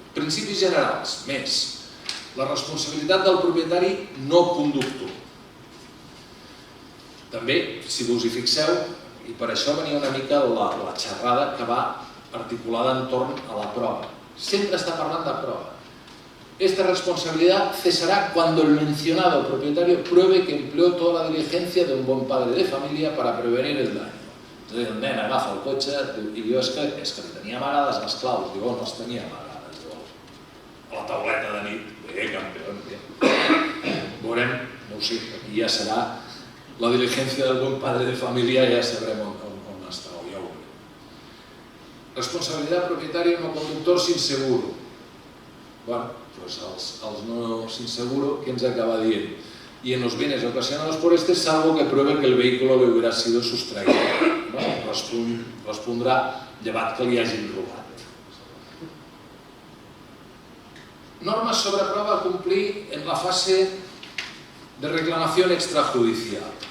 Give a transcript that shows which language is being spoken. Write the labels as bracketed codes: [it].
[ca] Principis generals. Més, la responsabilitat del propietari no conductor. També, si us hi fixeu, i per això venia una mica la xerrada que va articulada entorn a la prova. Sempre està parlant de prova. [es] Esta responsabilidad cesará cuando el mencionado propietario pruebe que empleó toda la diligencia de un buen padre de familia para prevenir el daño. [ca] És a dir, el nen agafa el cotxe i diu, és que li tenia amagades les claus. Diu, no les tenia amagades. A la tauleta de nit. Bé, campió, bé. Veurem, no ho sé, aquí ja serà la diligència del bon padre de família, ja sabrem on està, ja ho veurem. Responsabilitat propietària no conductor sin seguro. Bueno, pues els no sin seguro, ¿qué ens acaba dient? [es] Y en los bienes ocasionados por este, salvo que pruebe que el vehículo le hubiera sido sustraído. No? [ca] Respondrà llevat que li hagin robat. [es] Normas sobre prueba a cumplir en la fase de reclamación extrajudicial.